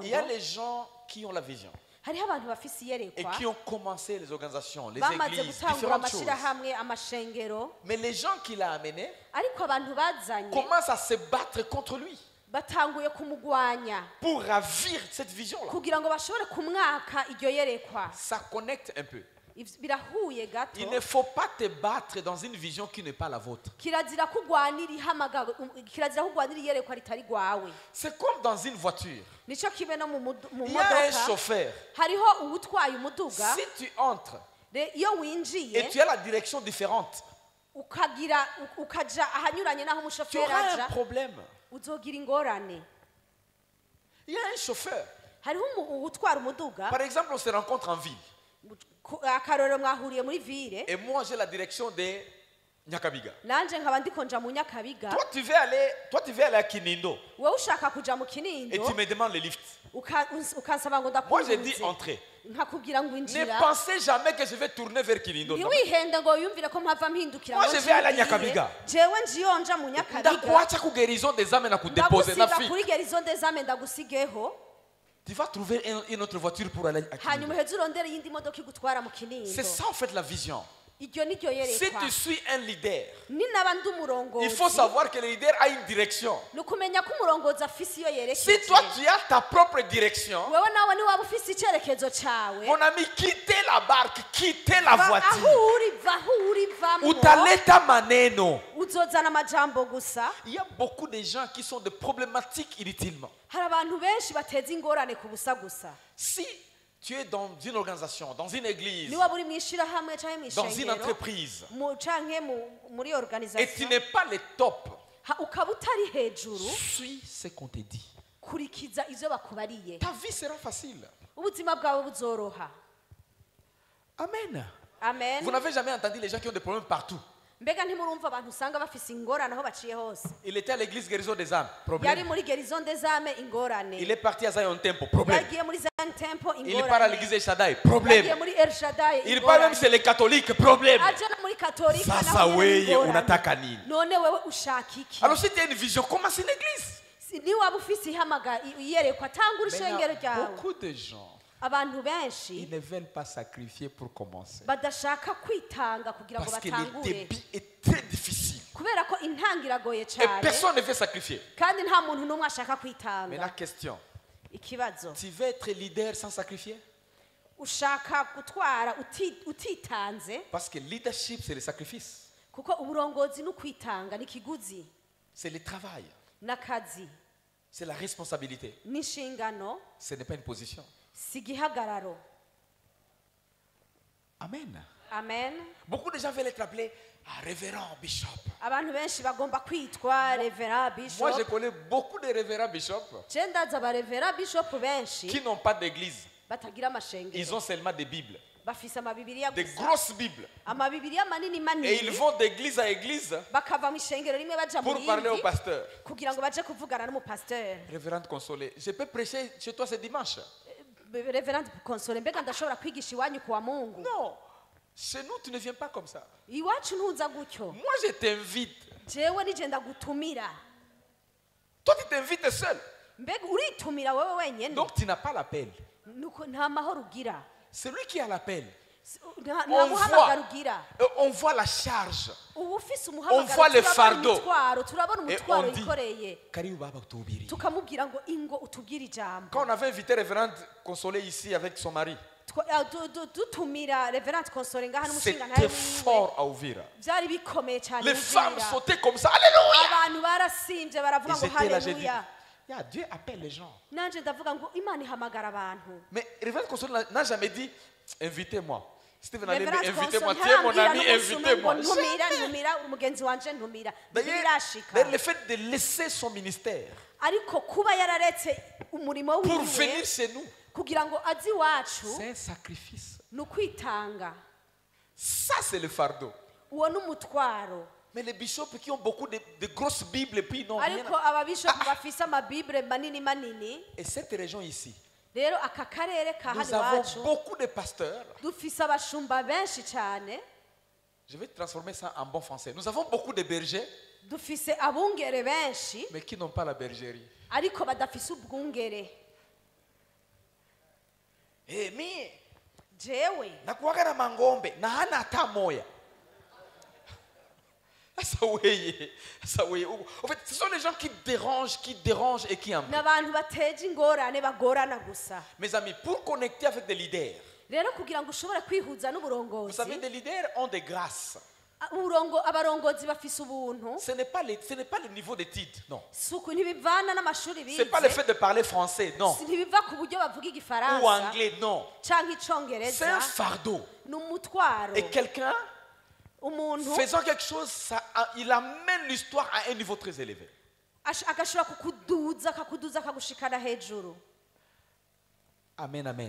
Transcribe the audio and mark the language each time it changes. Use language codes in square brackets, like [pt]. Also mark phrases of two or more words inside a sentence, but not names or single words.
[fr] il y a les gens qui ont la vision [rn] hariho abantu bafise [fr] et [rn] iyerekwa [fr] qui ont commencé les organisations, les [rn] bamaze [fr] églises, [rn] gutangura [fr] différentes choses. [rn] amashirahamwe amashengero [fr] Mais les gens qu'il a amenés [rn] ariko abantu bazanye [fr] commencent à se battre contre lui [rn] batanguye kumugwanya [fr] pour ravir cette vision-là. [rn] kugira ngo bashobore kumwaka iryo yerekwa [fr] Ça connecte un peu. [rn] birahuye gato [fr] Il ne faut pas te battre dans une vision qui n'est pas la vôtre. [rn] kirazira kugwanira ihamagaro kirazira kugwanira iyerekwa ritari gwawe [fr] C'est comme dans une voiture. [rn] nico kibe no mu [fr] Il y a un [rn] modoka [fr] chauffeur. [rn] hariho uwutwaye umuduga [fr] Si tu entres [rn] iyo [fr] et [rn] winjiye [fr] tu as la direction différente, [rn] ukaja ahanyuranye n'aho [fr] tu [rn] umushoferi [fr] auras un [rn] aja [fr] problème. [rn] uzogira ingorane [fr] Il y a un chauffeur. [rn] hariho uwutwara umuduga [fr] Par exemple, on se rencontre en ville. [rn] akarorero mwahuriye muri ville [fr] Et moi, j'ai la direction de Nyakabiga. [rn] nanje nkaba ndiko nja mu nyakabiga [fr] Toi, tu veux aller à Kinindo [rn] wowe ushaka kuja mu [fr] et [rn] kinindo [fr] tu me demandes le lift. [rn] ukansaba ngo [fr] Moi, je dis [rn] ndakunze [fr] entrer. [rn] nkakubwira ngo [fr] Ne [rn] injira [fr] pensez jamais que je vais tourner vers Kinindo. Non. [rn] ntiwihende ngo yumvire ko mpava mpindukira [fr] Moi, [rn] ngo [fr] je vais aller à [rn] ngiye. [fr] Nyakabiga. [rn] jewe njiyo nja mu nyakabiga [sw] Ndakuacha ku [fr] guérison des âmes [sw] na kudepose na [rn] ndagusiga [fr] fille. [rn] kuri gerizo ndezame ndagusigeho [fr] Tu vas trouver une autre voiture pour aller à [rn] hanyuma [fr] Kinindo. [rn] uheze urondere iyindi modoka igutwara mu kinindo [fr] C'est ça en fait la vision. [rn] iryo ni ryo [fr] Si [rn] yerekwa [fr] tu suis un leader, [rn] ni naba ndi [fr] il faut [rn] umurongozi [fr] savoir que le leader a une direction. [rn] ni ukumenya ko umurongozi afise iyo [fr] Si [rn] yerekeje [fr] toi tu as ta propre direction, [rn] wewe nawe niwaba ufise icyerekezo cawe [fr] mon ami, quittez la barque, quittez la [rn] va aho [fr] voiture. [rn] uri va aho uri vamwo [sw] Utaleta maneno. [rn] uzozana amajambo gusa [fr] Il y a beaucoup de gens qui sont des problématiques inutilement. [rn] hari abantu benshi bateza ingorane ku busa gusa [fr] Si tu es dans une organisation, dans une église, [rn] niwaba uri mu ishirahamwe canke mu [fr] dans une [rn] ishengero [fr] entreprise, [rn] canke muri [fr] et tu [rn] organisation [fr] n'es pas le top, [rn] ukaba utari hejuru [fr] suis ce qu'on te dit. [rn] kurikiza ivyo bakubariye [fr] Ta vie sera facile. [rn] ubuzima bwawe buzoroha [fr] Amen. [rn] amen [fr] Vous n'avez jamais entendu les gens qui ont des problèmes partout. [rn] mbega ntimurumva abantu usanga bafise ingorane aho baciye hose [fr] Il était à l'église guérison des âmes. [rn] yari [fr] Problème. [rn] muri gerizo ndezame ingorane [fr] Il est parti à Zion Temple. Problème. [rn] yagiye muri Zion Temple [fr] Il part à [rn] ingorane [fr] l'église de Shaddai. [rn] yagiye [fr] Problème. [rn] muri El Shaddai [fr] Il part même chez les catholiques. Problème. [rn] aje no muri katolika Sasa naho nyene weye ingorane. [sw] unataka nini? [rn] none wewe ushaka iki [fr] Alors si tu as une vision, commence une église. [rn] niwaba ufise iyerekwa tangura [fr] Mais il y [rn] ishengero [fr] a [rn] ryawe [fr] beaucoup de gens, [rn] abantu benshi [fr] ils ne veulent pas sacrifier pour commencer. [rn] badashaka kwitanga kugira ngo [fr] Parce que le [rn] batangure [fr] début est très difficile. [rn] kubera ko intango iragoye [fr] Et [rn] cyane [fr] personne ne veut sacrifier. [rn] kandi nta muntu n'umwe ashaka [fr] Mais [rn] kwitanga [fr] la question, [rn] ikibazo [fr] tu veux être leader sans sacrifier? [rn] ushaka gutwara utitanze [fr] Parce que leadership, c'est le sacrifice. [rn] kuko uburongozi n'ukwitanga n'ikiguzi [fr] C'est le travail. [rn] n'akazi [fr] C'est la responsabilité. [rn] n'inshingano [fr] Ce n'est pas une position. [rn] si igihagararo [fr] Amen. [rn] amen [fr] Beaucoup de gens veulent être appelés révérend, bishop. [rn] abantu benshi bagomba kwitwa revera [fr] Moi, je [rn] bishop [fr] connais beaucoup de révérends bishops [rn] je ndazi abarevera bishop benshi [fr] qui n'ont pas d'église. [rn] batagira [fr] Ils [rn] amashengero [fr] ont seulement des Bibles. [rn] bafise amabibiriya [fr] Des [rn] gusa [fr] grosses Bibles. [rn] amabibiriya manini [fr] Et ils [rn] manini [fr] vont d'église à église [rn] bakava mu ishengero rimwe baja mu [fr] pour parler au [rn] yindi [fr] pasteur. [rn] kugira ngo baje kuvugana n'umupasiteri [fr] Révérende Consolée, je peux prêcher chez toi ce dimanche. [rn] Reverend Konsole, mbega ndashobora kwigisha iwanyu kuwa Mungu? [fr] Non. Chez nous, tu ne viens pas comme ça. [rn] Iwacu ntuza gutyo. [fr] Moi, je t'invite. [rn] Jewe nije ndagutumira. [fr] Toi, tu t'invites seul. [rn] Mbega uritumira wewe wenyene. [fr] Donc, tu n'as pas l'appel. [rn] Nuko nta mahoro ugira. [fr] Celui qui a l'appel, [rn] Nta [fr] on [rn] muhamagaro ugira. [fr] voit la charge. [rn] Ubu ufise [fr] On [rn] umuhamagaro [fr] voit le fardeau. [rn] turabona [fr] Et [rn] umutwaro [fr] on dit, [rn] yikoreye. [sw] Karibu Baba Tubiri. [rn] Tukamubwira ngo ingo utubwire ijambo. [fr] Quand on avait invité Révérende Consolée ici avec son mari, [rn] Dutumira Reverend Konsole ngaha n'umushinga ntaye [fr] c'était fort à Uvira. [rn] byari bikomeye cyane. [fr] Les femmes [rn] Uvira. [fr] sautaient comme ça. Alléluia! [rn] Abantu barasimvye baravuga [fr] Ils [rn] ngo [fr] étaient là, j'ai dit, [rn] haleluya. [fr] Dieu appelle les gens. [rn] Nanje ndavuga ngo Imana ihamagara abantu. [fr] Mais Révérende Consolée n'a jamais dit, invitez-moi. Steven allait [rn] Reverend dire, invitez-moi. Konsole [fr] Tiens, mon [rn] ntarambwira [fr] ami, [rn] n'umunsi umwe ngo [fr] invitez-moi. [rn] ntumira umugenzi wanje ntumira. [fr] D'ailleurs, [rn] Birashika. [fr] le fait de laisser son ministère [rn] Ariko kuba yararetse umurimo [fr] pour [rn] wiwe [fr] venir chez nous, [rn] kugira ngo azi iwacu [fr] c'est un sacrifice. [rn] ni ukwitanga. [fr] Ça, c'est le fardeau. [rn] Uwo n'umutwaro. [fr] Mais les bishops qui ont beaucoup de grosses Bibles et puis non rien. [rn] Ariko ababishopu bafise amabibure manini manini. [fr] Et cette région ici, [rn] Rero aka karere ka [fr] nous [rn] hano [fr] avons [rn] iwacu [fr] beaucoup de pasteurs. [rn] dufise abashumba benshi cyane. [fr] Je vais transformer ça en bon français. Nous avons beaucoup de bergers, [rn] Dufise abungere benshi [fr] mais qui n'ont pas la bergerie. [rn] ariko badafise ubwungere. [fr] Eh, mais, [rn] Jewe [sw] nakuwaga na mangombe, na hana hata moya. [fr] Ça oui, ça oui. En fait, ce sont les gens qui dérangent et qui embêtent. [rn] n'abantu bateje ingorane bagorana gusa. [fr] Mes amis, pour connecter avec des leaders, [rn] Rero kugira ngo ushobore kwihuza [fr] vous [rn] n'uburongozi, [fr] savez, des leaders ont des grâces. [rn] abarongozi bafise ubuntu. [fr] Ce n'est pas le niveau d'études, non. [rn] Suku ntibivana n'amashuri [fr] Ce n'est pas le [rn] bize. [fr] fait de parler français, non. [rn] Ntibiva ku buryo bavuga [fr] Ou [rn] igifaransa [fr] anglais, non. [rn] canke [fr] C'est un [rn] icongereza. [fr] fardeau. [rn] N'umutwaro. [fr] Et quelqu'un [rn] Umuntu [fr] faisant quelque chose, il amène l'histoire à un niveau très élevé. [rn] agashobora kukuduza akagushikana hejuru. [fr] Amen, amen.